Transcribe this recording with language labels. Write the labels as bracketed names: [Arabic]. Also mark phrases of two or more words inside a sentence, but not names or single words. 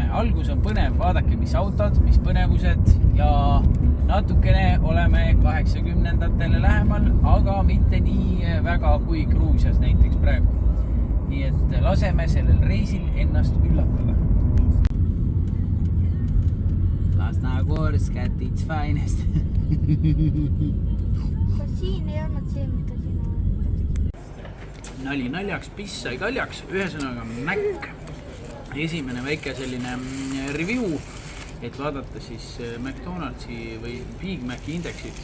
[Estonian] Algus on põnev, vaadake, mis autod, mis põnevused ja natukene oleme 80-ndatele lähemal, aga mitte nii väga kui Gruusias näiteks praegu. Nii et laseme sellel reisil ennast üllatada. [English] Lasnagorsk at its finest. [Estonian] Kas siin ei olnud see, mida siin on? Nali naljaks, piss sai kaljaks, ühesõnaga Mac. Esimene väike selline review, et vaadata siis McDonaldsi või Big Maci indeksit.